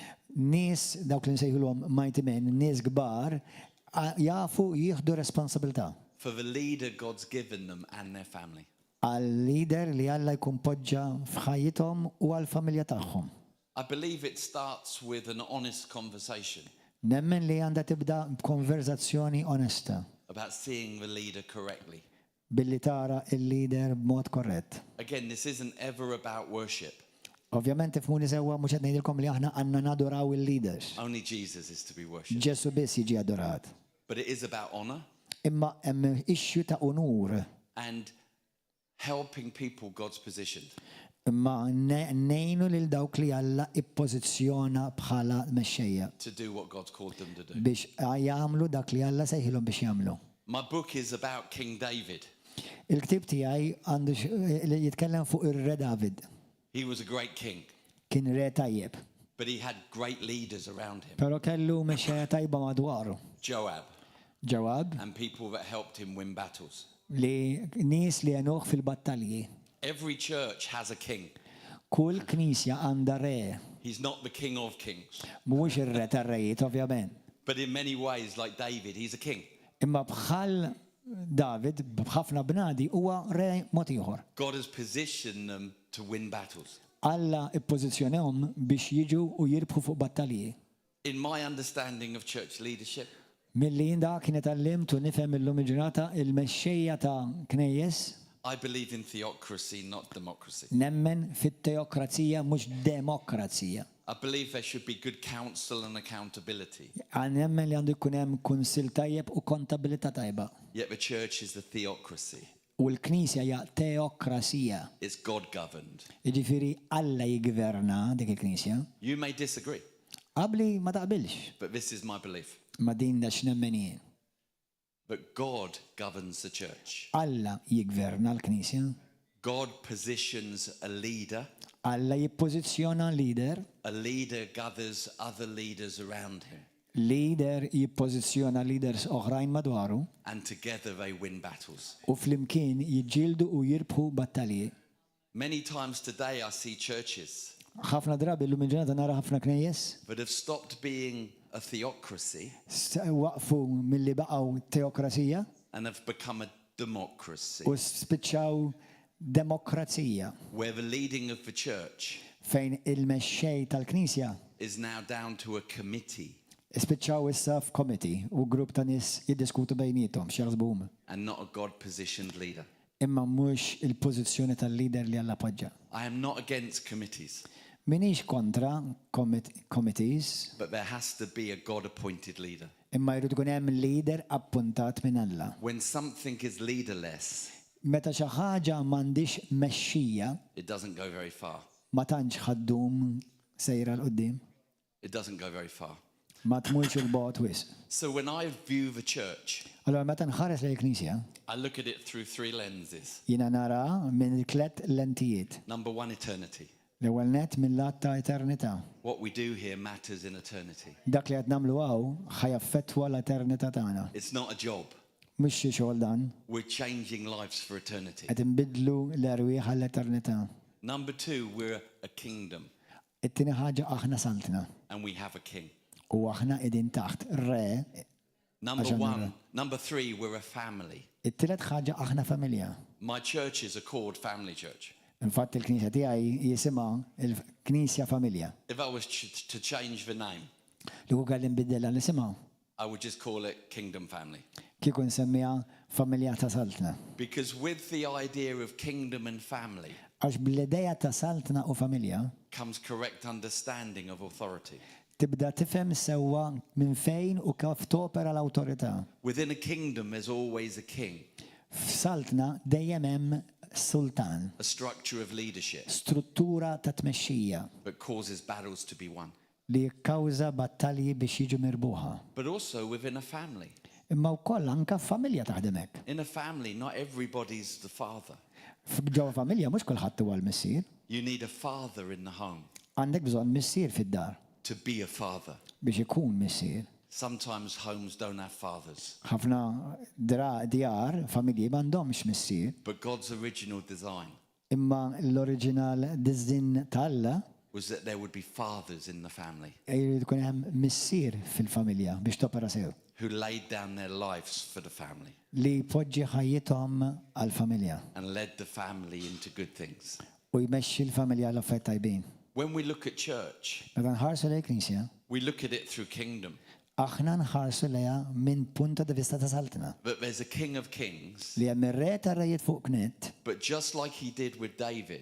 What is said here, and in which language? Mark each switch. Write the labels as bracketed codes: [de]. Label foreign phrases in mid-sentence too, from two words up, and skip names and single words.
[mt] Nies dawk li nsejħulhom [en] mighty men, [mt] nies kbar jafu jieħdu responsabilità. [en] For the leader God's given them and their family. [mt] Għal leader li Alla jkun poġġa f'ħajjithom u għal familja tagħhom. [en] I believe it starts with an honest conversation [mt] Nemmen li għandha tibda b'konverzazzjoni onesta [en] about seeing the leader correctly. [mt] billi tara il-leader b'mod korrett. [en] Again, this isn't ever about worship. [mt] Ovvjament ifhmuni sewwa mhux qed ngħidilkom li aħna għandna nadoraw il-leaders. [en] Only Jesus is to be worshipped. [mt] Ġesu biss jiġi adorat. [en] But it is about honor [mt] Imma hemm ixxu ta' unur. [en] and helping people God's positioned. [mt] Imma nejnu lil dawk li Alla ippożizzjona bħala mexxejja [en] To do what God's called them to do. [mt] biex jagħmlu dak li Alla sejħilhom biex jagħmlu. [en] My book is about King David. [mt] Il-ktib tiegħi għandu li jitkellem fuq ir-Re David. [en] He was a great king, [mt] Kien re tajjeb, [en] but he had great leaders around him. [mt] però kellu mexxejja tajba madwaru. [en] Joab [mt] Ġewab [en] and people that helped him win battles. [mt] li nies li għenuh fil-battalji. [en] Every church has a king. [mt] Kull knisja għandha re, [en] He's not the king of kings, [mt] mhuwiex ir-re tar-rejiet ovvjament. [en] but in many ways, like David, he's a king. [mt] Imma bħal David b'ħafna bnadi huwa re mod ieħor. [en] God has positioned them to win battles. [mt] Alla ippożizzjonahom biex jiġu u jirbħu fuq battalji. [en] In my understanding of church leadership, [mt] Milli jinda kienet għallimt u nifhem illum il-ġurnata il-mexxejja ta' knejjes [en] I believe in theocracy, not democracy. [mt] nemmen fit-teokrazija mhux demokrazija. [en] I believe there should be good counsel and accountability. [mt] Nemmen li għandu jkun hemm kunsill tajjeb u kontabilità tajba. [en] Yet the church is the theocracy. [mt] U l-Knisja hija teokrasija. [en] It's God governed. [mt] Jiġifieri Alla jigverna dik il-Knisja. [en] You may disagree, [mt] Qabli ma taqbilx, [en] but this is my belief. [mt] ma din da x'nemmen jien. [en] But God governs the church. [mt] Alla jigverna l-Knisja. [en] God positions a leader. [mt] Alla jippożizzjona leader. [en] A leader gathers other leaders around him. [mt] Leader jippożizzjona leaders oħrajn madwaru [en] And together they win battles. [mt] u flimkien jiġġieldu u jirbħu battalji. [en] Many times today I see churches [mt] Ħafna drabi l-lum il-ġurnata nara ħafna knejjes [en] that have stopped being a theocracy [mt] waqfu milli baqgħu teokrasija [en] and have become a democracy, [mt] u spiċċaw demokrazija [en] where the leading of the church [mt] fejn il-mexxej tal-Knisja [en] is now down to a committee [mt] spiċċaw issa f'committee u grupp ta' nies jiddiskutu bejniethom x'jaħsbuhom. [en] and not a God-positioned leader. [mt] Imma mhux il-pożizzjoni tal-leader li Alla appoġġja. [en] I am not against committees, [mt] Minix kontra committees, [en] but there has to be a God-appointed leader. [mt] imma jrid ikun hemm leader appuntat minn Alla. [en] When something is leaderless, [mt] Meta xi ħaġa m'għandix mexxija, [en] it doesn't go very far. [mt] ma tantx ħaddum sejra l qudiem [en] It doesn't go very far. [mt] ma tmurx il-bogħod wisq. [en] So when I view the church, [mt] Allora meta nħares lejn il-Knisja, [en] I look at it through three lenses. [mt] jiena nara minn tliet lentijiet. [en] Number one, eternity. [mt] L-ewwel nett mill-lat ta' eternità. [en] What we do here matters in eternity. [mt] Dak li qed nagħmlu hawn ħajaffettwa l-eternità tagħna. [en] It's not a job. [mt] Mhux xi xogħol dan, [en] We're changing lives for eternity. [mt] qed inbidlu l-erwieħ għall-eternità. [en] Number two, we're a kingdom [mt] It-tieni ħaġa aħna saltna [en] and we have a king. [mt] u aħna qegħdin taħt re. [en] Number three, we're a family. [mt] It-tielet ħaġa aħna familja. [en] My churches are called family church. [mt] Infatti il-Knisja tiegħi jisimha il-Knisja Familja. [en] If I was to change the name, [mt] Li hu għal inbidilha l-isimha [en] I would just call it Kingdom Family. [mt] kieku nsemmiha familja ta' saltna. [en] Because with the idea of kingdom and family [mt] Għax bl-idea ta' saltna u familja [en] comes correct understanding of authority. [mt] tibda tifhem sewwa minn fejn u kif topera l-awtorità. [en] Within a kingdom, there's always a king, [mt] F'saltna dejjem hemm sultan, [en] a structure of leadership [mt] struttura ta' tmexxija [en] that causes battles to be won. [mt] li jikkawża battalji biex jiġu mirbuħa. [en] But also within a family. [mt] Imma wkoll anke f'familja taħdem hekk. [en] In a family, not everybody's the father. [mt] Ġewwa familja mhux kulħadd huwa l-missier. [en] You need a father in the home [mt] Għandek bżonn missier fid-dar [en] to be a father. [mt] biex ikun missier. [en] Sometimes homes don't have fathers, [mt] Ħafna djar, familji m'għandhomx missier, [en] but God's original design [mt] imma l- [en] oriġinal diżin [mt] tal-Alla [en] was that there would be fathers in the family [mt] jrid ikun hemm missier fil-familja biex topera sew [en] who laid down their lives for the family [mt] li jpoġġi ħajjithom għall-familja [en] and led the family into good things. [mt] u jmexxi l-familja l-affarijiet tajbin. [en] When we look at church, [mt] Meta nħarsu lejn knisja, [en] we look at it through kingdom. [mt] aħna nħarsu lejha minn [it] punta di vista [mt] ta' saltna. [en] But there's a king of kings. [mt] Li hemm ir-re tar-rejiet fuq knet, [en] But just like he did with David,